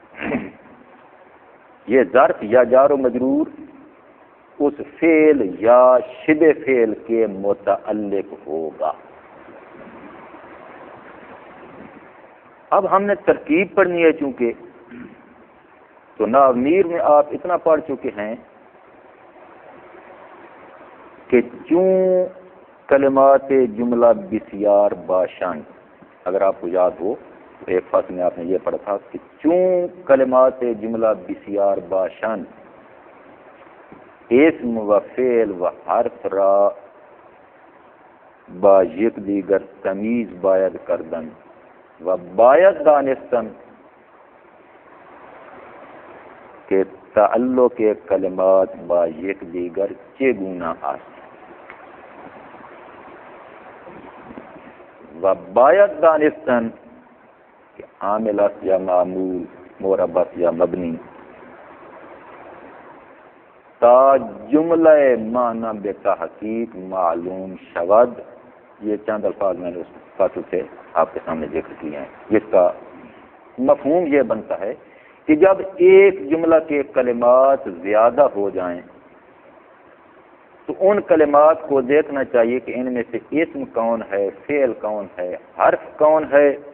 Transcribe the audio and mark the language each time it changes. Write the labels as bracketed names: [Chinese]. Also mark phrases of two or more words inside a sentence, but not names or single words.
[Urdu] یہ ظرف یا جار و مجرور اس فعل یا شبہ فعل کے متعلق ہوگا۔ اب ہم نے ترکیب پڑھنی ہے چونکہ، تو ناظمیر میں آپ اتنا پڑھ چکے ہیں کہ [Persian] چوں کلمات جملہ بسیار باشان، [Urdu] اگر آپ کو یاد ہو تو ایک فصل میں آپ نے یہ پڑھا تھا کہ [Persian] چوں کلمات جملہ بسیار باشان، اسم و فعل و حرف را با یک دیگر تمیز باید کردن و باید دانستن کہ تعلق کلمات با یک دیگر چگونه است و باید دانستن کہ عامل است یا معمول، مرب است یا مبنی، تا جملہ معنی بے تحقیق معلوم شود۔ [Urdu] یہ چند الفاظ میں نے اس فصل سے آپ کے سامنے ذکر کیے ہیں، جس کا مفہوم یہ بنتا ہے کہ جب ایک جملہ کے کلمات زیادہ ہو جائیں تو ان کلمات کو دیکھنا چاہیے کہ ان میں سے اسم کون ہے، فعل کون ہے، حرف کون ہے،